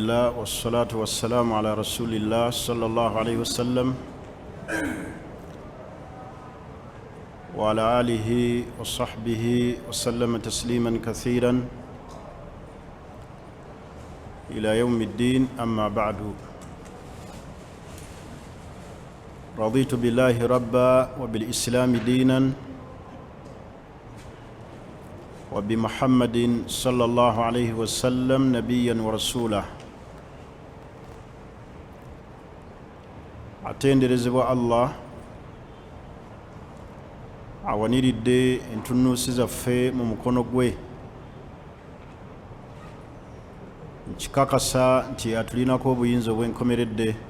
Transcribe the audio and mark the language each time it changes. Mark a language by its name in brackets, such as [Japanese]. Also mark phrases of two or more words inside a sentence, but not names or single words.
[Arabic] لله والصلاة والسلام على رسول الله صلى الله عليه وسلم وعلى آله وصحبه وسلم تسليما كثيرا إلى يوم الدين. أما بعد، رضيت بالله ربا وبالإسلام دينا وبمحمد صلى الله عليه وسلم نبيا ورسولا. [Ganda] atenderezebwa Allah awaniridde entunuusi zaffe mu mukono gwe, nkikakasa nti atulinako obuyinza obwenkomeredde.